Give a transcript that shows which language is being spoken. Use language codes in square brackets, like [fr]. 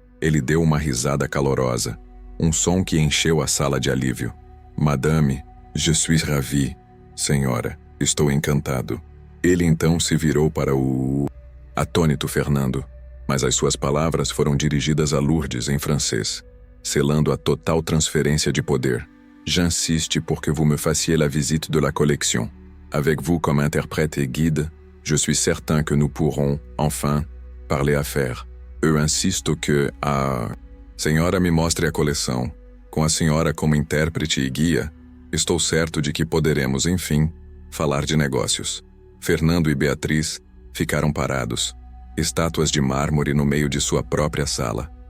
[pt] Ele deu uma risada calorosa, um som que encheu a sala de alívio. [fr] Madame, je suis ravi. [pt] Senhora, estou encantado. Ele então se virou para o atônito Fernando, mas as suas palavras foram dirigidas a Lourdes em francês, selando a total transferência de poder. [fr] J'insiste pour que vous me fassiez la visite de la collection. Avec vous comme interprète et guide, je suis certain que nous pourrons, enfin, parler affaires. [pt] Eu insisto que a senhora me mostre a coleção. Com a senhora como intérprete e guia, estou certo de que poderemos, enfim, falar de negócios. Fernando e Beatriz ficaram parados, estátuas de mármore no meio de sua própria sala.